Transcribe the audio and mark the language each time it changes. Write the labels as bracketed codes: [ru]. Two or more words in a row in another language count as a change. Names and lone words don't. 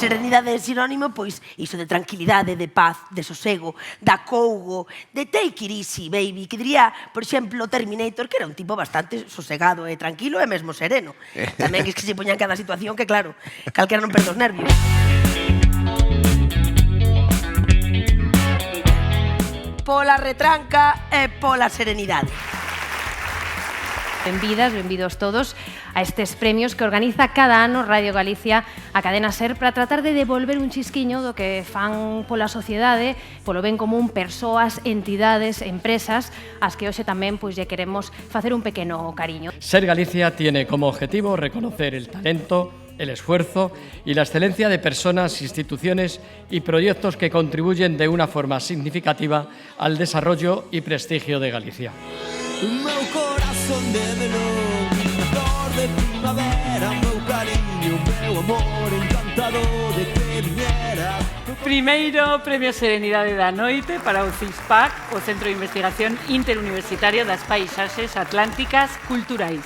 [gl] serenidade é sinónimo, pois, iso de tranquilidade, de paz, de sosego, de acougo, de [en] take it easy, baby, [gl] que diría, por exemplo, Terminator, que era un tipo bastante sosegado e tranquilo e mesmo sereno. Tamén é que se poñan cada situación que, claro, calquera non perde os nervios. Pola retranca e pola serenidade. Benvidas, benvidos todos a estes premios que organiza cada ano Radio Galicia a Cadena SER para tratar de devolver un chisquiño do que fan pola sociedade, polo ben común, persoas, entidades, empresas, as que hoxe tamén lle queremos facer un pequeno cariño. [es] SER Galicia tiene como objetivo reconocer el talento, el esfuerzo y la excelencia de personas, instituciones y proyectos que contribuyen de una forma significativa al desarrollo y prestigio de Galicia. [gl] Meu corazón de melón, flor de primavera, meu cariño, meu amor encantado de que viñera. Primeiro Premio Serenidade da Noite para o CISPAC, o Centro de Investigación Interuniversitario das Paisaxes Atlánticas Culturais.